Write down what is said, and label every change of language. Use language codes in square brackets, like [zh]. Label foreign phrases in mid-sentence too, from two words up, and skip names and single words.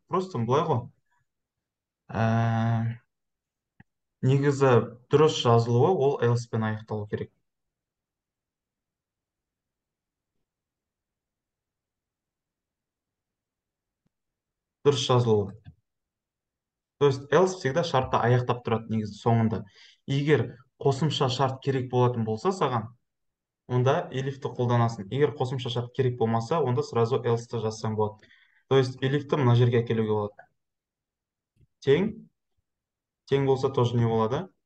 [kk] Просто былай ғой. Ә, негізі дұрыс жазылуы ол else пен аяқталу керек. Дұрыс жазылуы. [ru] То есть [kk] else всегда шартты аяқтап тұрады негізі соңында. Егер қосымша шарт керек болатын болса саған, онда elifті қолданасың. Егер қосымша шарт керек болмаса, онда сразу else-ті жазсаң болады. [ru] То есть [kk] elifті мына жерге әкелуге болады. Тең. Тең болса тоже не болады?